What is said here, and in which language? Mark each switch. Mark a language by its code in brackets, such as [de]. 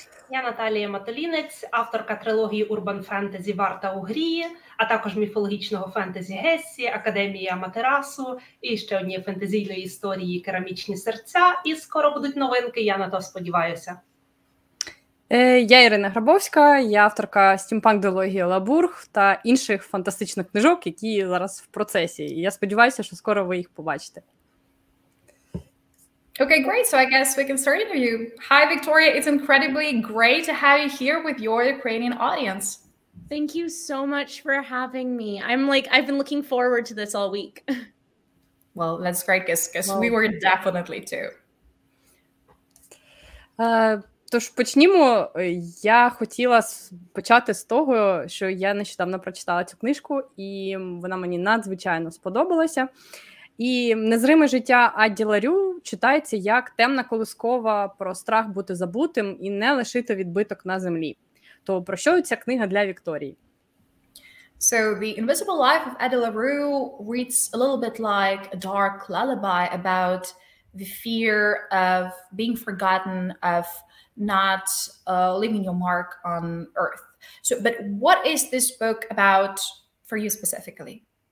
[uk] Я Наталія Матолінець, авторка трилогії урбан фентезі «Варта у грі», а також міфологічного фентезі «Гессі», «Академія Аматерасу» і ще однієї фентезійної історії «Керамічні серця». І скоро будуть новинки, я на то сподіваюся. Я Ірина Грабовська, я авторка стімпанк-дилогії «Лабург» та інших фантастичних книжок, які зараз в процесі. І я сподіваюся, що скоро ви їх побачите. [en] Okay, great. So I guess we can start interview. Hi, Victoria. It's incredibly great to have you here with your Ukrainian audience. Thank you so much for having me. I've been looking forward to this all week. Well, that's great, because we were definitely too. [uk] Тож почнімо. Я хотіла почати з того, що я нещодавно прочитала цю книжку, і вона мені надзвичайно сподобалася. І «Незриме життя» Адді Лярю читається як темна колискова про страх бути забутим і не лишити відбиток на землі. То про що ця книга для Вікторії? [en] So The Invisible Life of Adді Лярю reads a little bit like a dark lullaby about the fear of being forgotten, of not leaving your mark on earth. But what is this book about for you specifically?